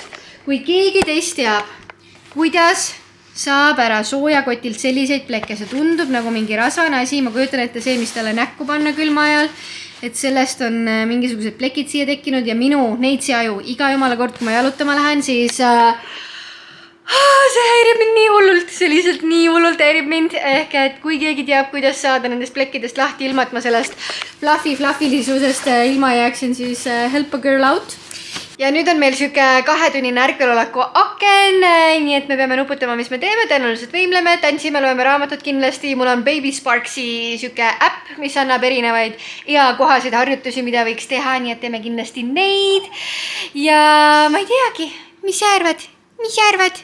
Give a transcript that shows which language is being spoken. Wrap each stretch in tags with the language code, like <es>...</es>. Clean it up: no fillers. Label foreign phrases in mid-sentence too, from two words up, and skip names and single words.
<et>Kui keegi teist teab, kuidas saab ära soojakotilt selliseid plekke, see tundub nagu mingi rasvane asi, ma kujutan ette see, mis talle näkku panna külma ajal, et sellest on mingisugused plekid siia tekkinud ja minu neitsi-aju iga jumala kord, kui ma jalutama lähen, siis see häirib mind nii hullult, see lihtsalt nii hullult häirib mind, ehk et kui keegi teab, kuidas saada nendest plekkidest lahti ilma, et ma sellest fluffilisusest ilma jääksin, siis</et> <en>help a girl out.</en> <et>Ja nüüd on meil siuke 2-tunnine ärkveloleku aken, nii et me peame nuputama, mis me teeme, tõenäoliselt võimleme, tantsime, loeme raamatut kindlasti. Mul on Baby Sparksi siuke äpp, mis annab erinevaid kohaseid harjutusi, mida võiks teha, nii et teeme kindlasti neid. Ja ma ei teagi, mis sa arvad?</et>